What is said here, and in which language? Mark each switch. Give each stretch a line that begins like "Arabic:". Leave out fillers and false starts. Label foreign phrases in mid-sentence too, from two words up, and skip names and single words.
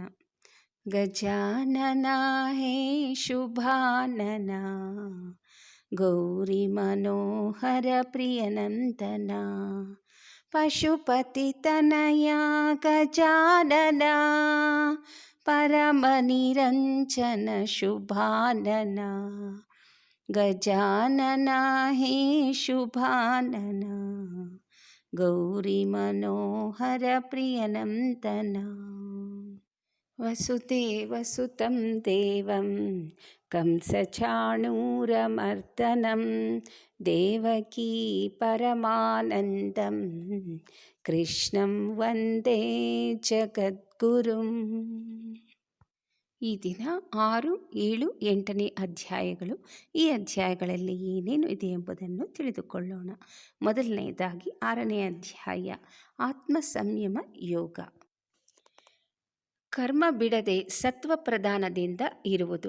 Sanskrit: ಗಜಾನನ ಹೇ ಶುಭಾನನ, ಗೌರಿ ಮನೋಹರ ಪ್ರಿಯನಂದನ, ಪಶುಪತಿ ತನಯ ಗಜಾನನ, ಪರಮ ನಿರಂಜನ ಶುಭಾನನ. ಗಜಾನನ ಹೇ ಶುಭಾನನ, ಗೌರಿ ಮನೋಹರ ಪ್ರಿಯನಂದನ. ವಸುದೇವಸುತಂ ದೇವಂ ಕಂಸಚಾಣೂರಮರ್ದನಂ, ದೇವಕೀ ಪರಮಾನಂದಂ ಕೃಷ್ಣಂ ವಂದೇ ಜಗದ್ಗುರುಂ.
Kannada: ಈ ದಿನ 6, 7, 8ನೇ ಅಧ್ಯಾಯಗಳು. ಈ ಅಧ್ಯಾಯಗಳಲ್ಲಿ ಏನೇನು ಇದೆ ಎಂಬುದನ್ನು ತಿಳಿದುಕೊಳ್ಳೋಣ. ಮೊದಲನೆಯದಾಗಿ 6ನೇ ಅಧ್ಯಾಯ, ಆತ್ಮ ಸಂಯಮ ಯೋಗ. ಕರ್ಮ ಬಿಡದೆ ಸತ್ವ ಪ್ರಧಾನದಿಂದ ಇರುವುದು.